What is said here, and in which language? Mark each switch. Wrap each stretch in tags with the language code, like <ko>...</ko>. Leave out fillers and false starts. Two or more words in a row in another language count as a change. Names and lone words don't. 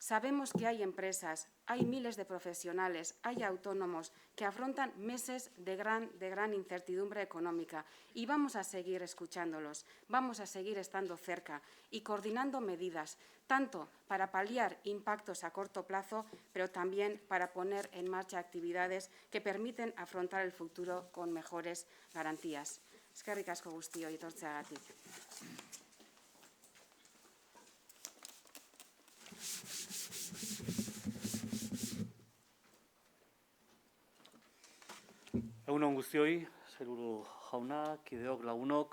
<es>Sabemos que hay empresas, hay miles de profesionales, hay autónomos que afrontan meses de gran incertidumbre económica y vamos a seguir escuchándolos, vamos a seguir estando cerca y coordinando medidas, tanto para paliar impactos a corto plazo, pero también para poner en marcha actividades que permiten afrontar el futuro con mejores garantías.</es> <eu>Eskerrik asko guztioi etortzeagatik. Egun on guztioi, sailburu jauna, kideok, lagunok.</eu>